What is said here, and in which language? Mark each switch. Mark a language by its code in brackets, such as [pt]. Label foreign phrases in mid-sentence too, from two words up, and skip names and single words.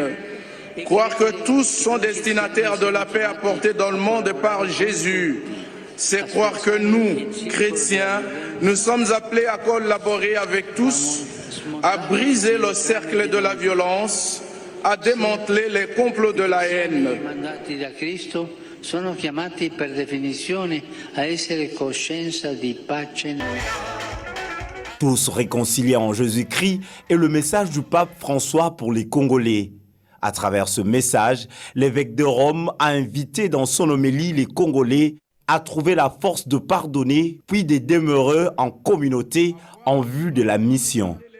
[fr] Croire que tous sont destinataires de la paix apportée dans le monde par Jésus, c'est croire que nous, chrétiens, nous sommes appelés à collaborer avec tous, à briser le cercle de la violence, à démanteler les complots de la haine. [it] Sono chiamati per definizione a essere coscienza di pace. [fr] Tous réconciliés en Jésus-Christ est le message du pape François pour les Congolais. À travers ce message, l'évêque de Rome a invité dans son homélie les Congolais à trouver la force de pardonner, puis de demeurer en communauté en vue de la mission.